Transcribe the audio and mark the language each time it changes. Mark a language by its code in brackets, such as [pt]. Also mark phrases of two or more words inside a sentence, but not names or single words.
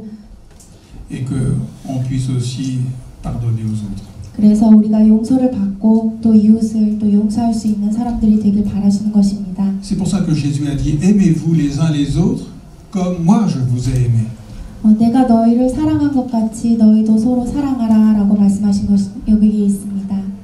[fr] Et qu'on puisse aussi pardonner aux autres. [ko] 그래서 우리가 용서를 받고 또 이웃을 또 용서할 수 있는 사람들이 되길 바라시는 것입니다. [fr] C'est pour ça que Jésus a dit, aimez-vous les uns les autres comme moi je vous ai aimé. [ko] 내가 너희를 사랑한 것 같이 너희도 서로 사랑하라 라고 말씀하신 것이 여기에 있습니다.